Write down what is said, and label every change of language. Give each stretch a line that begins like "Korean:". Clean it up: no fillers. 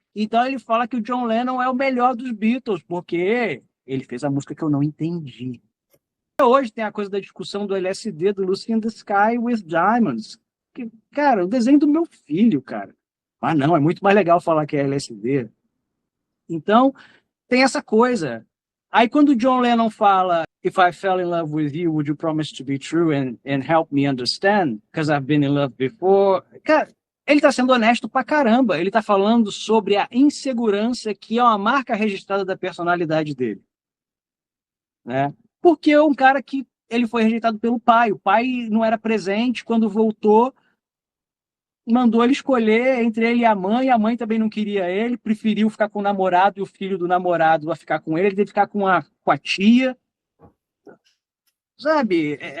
Portuguese: Então ele fala que o John Lennon é o melhor dos Beatles, porque ele fez a música que eu não entendi. Hoje tem a coisa da discussão do LSD, do Lucy in the Sky with Diamonds. Que, cara, o desenho do meu filho, cara. Mas não, é muito mais legal falar que é LSD. Então, tem essa coisa. Aí quando o John Lennon fala
English: If I fell in love with you, would you promise to be true and help me understand? Because I've been in love before.
Portuguese: Cara, ele tá sendo honesto pra caramba. Ele tá falando sobre a insegurança que é uma marca registrada da personalidade dele, né? Porque é um cara que ele foi rejeitado pelo pai. O pai não era presente quando voltou, mandou ele escolher entre ele e a mãe também não queria ele, preferiu ficar com o namorado e o filho do namorado a ficar com ele teve que ficar com a tia, sabe?